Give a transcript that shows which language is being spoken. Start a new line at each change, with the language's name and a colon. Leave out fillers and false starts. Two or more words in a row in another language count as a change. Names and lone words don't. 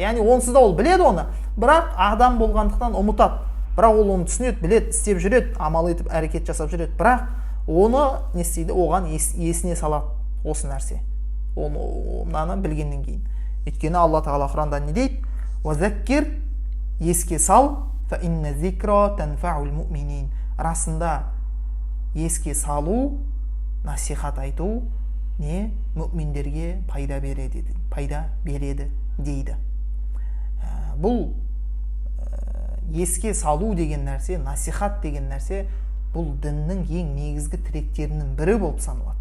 Kazakh: Яғни онсыз да ол біледі оны, бірақ адам болғандықтан ұмытады. Бірақ ол оны түсінеді, біледі, істеп жүреді, амал етіп, әрекет жасап жүреді. Бірақ оны не істейді? Оған есіне салады осы нәрсе. Оны білгеннен кейін. Өйткені Алла тағала Құранда не дейді? Уазаккир, еске сал,
Arabic: فإن الذكرى تنفع المؤمنين.
Kazakh: Расында еске салу, насихат айту не мүминдерге пайда береді дейді. Бұл еске салу деген нәрсе, насихат деген нәрсе, бұл діннің ең негізгі тіректерінің бірі болып саналады.